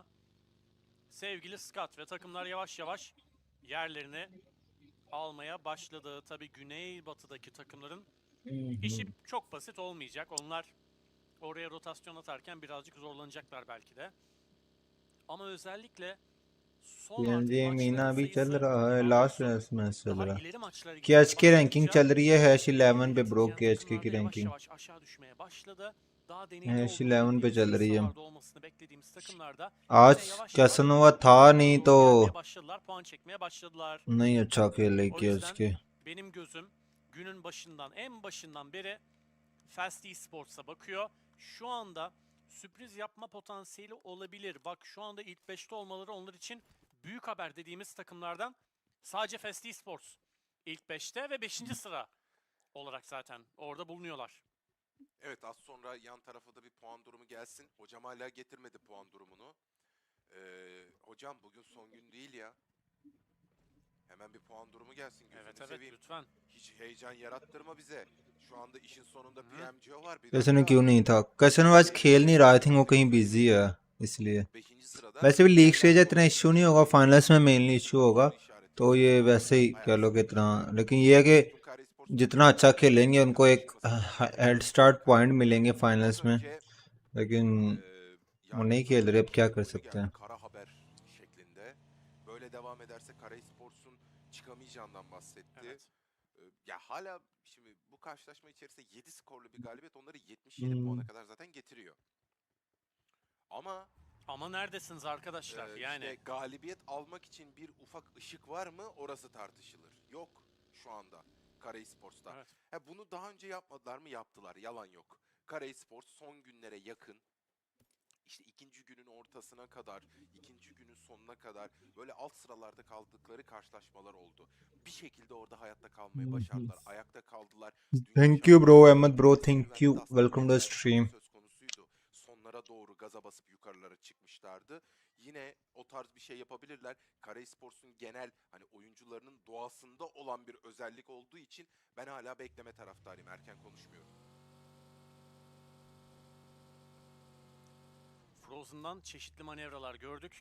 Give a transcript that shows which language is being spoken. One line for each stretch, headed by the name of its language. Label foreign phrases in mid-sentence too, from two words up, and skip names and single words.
Turkish: Sevgili Scott ve takımlar yavaş yavaş yerlerini almaya başladı. Tabii güneybatıdaki takımların işi çok basit olmayacak. Onlar oraya rotasyon atarken birazcık zorlanacaklar belki de. Ama özellikle son PMG artık
Hindi: मीना
Turkish: maçların
Hindi: भी चल
Turkish: sayısı
Hindi: रहा है
English: last match
Hindi: चल
Turkish: daha
Hindi: रहा
Turkish: ileri maçlara
Hindi: KHK
Turkish: gitmeye
Hindi: रैंकिंग
Turkish: başladıkça
Hindi: चल रही है हैश 11 पे ब्रो
Turkish: yöneticiler
Hindi: KHK की
Turkish: takımlarda yavaş
Hindi: रैंकिंग
Turkish: yavaş aşağı düşmeye başladı. Daha deneyimli
Hindi: हैश
Turkish: olduğunu
Hindi: 11 पे
Turkish: bildiğimiz
Hindi: चल रही है
Turkish: listalarda olmasını beklediğimiz takımlarda
Hindi: आज
Turkish: yine yavaş
Hindi: कैसनोवा था नहीं
Turkish: doğru
Hindi: तो
Turkish: gelmeye başladılar, puan çekmeye başladılar.
Hindi: नहीं अच्छा खेले
Turkish: O yüzden
Hindi: KHK
Turkish: benim gözüm günün en başından beri Fast Esports'a bakıyor. Şu anda sürpriz yapma potansiyeli olabilir. Bak şu anda ilk 5'te olmaları onlar için büyük haber dediğimiz takımlardan sadece Fast Esports ilk 5'te ve 5. sıra olarak zaten orada bulunuyorlar. Evet, az sonra yan tarafa da bir puan durumu gelsin. Hocam hala getirmedi puan durumunu. Hocam bugün son gün değil ya. Hemen bir puan durumu gelsin, gözünü seveyim. Lütfen. Hiç heyecan yarattırma bize. Şu anda işin sonunda PMGO var.
Hindi: कैसन क्यों नहीं था कैसन आज खेल नहीं रहा
English: I think
Hindi: वो कहीं बिजी है इसलिए
Turkish: 5. sırada
Hindi: वैसे भी
English: league stage
Hindi: इतना इशू नहीं होगा फाइनल्स में मेनली इशू होगा तो ये वैसे ही कह लो कि इतना लेकिन ये है कि जितना अच्छा खेलेंगे उनको एक
English: head start point
Hindi: मिलेंगे फाइनल्स में लेकिन वो नहीं खेल रहे अब क्या कर सकते हैं
Turkish: kara haber şeklinde. Böyle devam ederse Kara Esports'un çıkamayacağından bahsetti. Evet. Ya hala şimdi bu karşılaşma içerisinde 7 skorlu bir galibiyet onları 77 puana kadar zaten getiriyor. Ama neredesiniz arkadaşlar? Yani işte galibiyet almak için bir ufak ışık var mı? Orası tartışılır. Yok şu anda Kara Esports'ta. Evet. Bunu daha önce yapmadılar mı? Yaptılar. Yalan yok. Kara Esports son günlere yakın, İşte ikinci günün ortasına kadar, ikinci günün sonuna kadar böyle alt sıralarda kaldıkları karşılaşmalar oldu. Bir şekilde orada hayatta kalmayı başardılar. Ayakta kaldılar.
English: Thank you bro Ahmed bro thank you welcome to the stream
Turkish: Söz konusuydu. Sonlara doğru gaza basıp yukarılara çıkmışlardı. Yine o tarz bir şey yapabilirler. Kara Esports'un genel hani oyuncularının doğasında olan bir özellik olduğu için ben hala bekleme taraftarıyım. Erken konuşmuyorum. Frozen'dan çeşitli manevralar gördük.